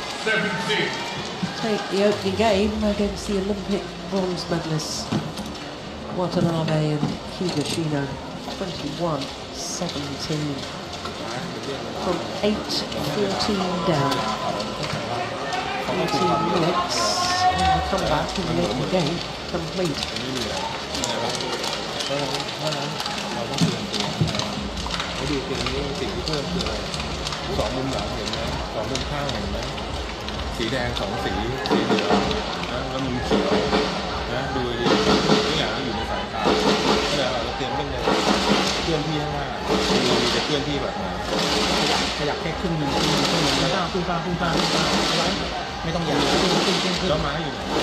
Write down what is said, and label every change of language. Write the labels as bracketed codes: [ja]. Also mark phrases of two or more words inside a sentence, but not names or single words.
[en] Take the opening game against the Olympic bronze medalists Watanabe and Higashino, 21-17. From 8-14 down. 18 minutes and the comeback in the opening game complete. [th] ดูเกมนี้สิ่งที่เพิ่มคืออะไรสองมุมหลังเห็นไหมสองมุมข้างเห็นไหมสีแดงสองสีสีเหลืองนะแล้วมุมเขียวนะดูดีทุกอย่างอยู่ในสายตาแล้วเราจะเตรียมเล่นเลยเคลื่อนที่ข้างหน้าดูดีจะเคลื่อนที่แบบไหนขยับแค่ครึ่งนึงแล้วก็ขึ้นฟ้าไม่ต้องยาวขึ้นแล้วมาอยู่ไหน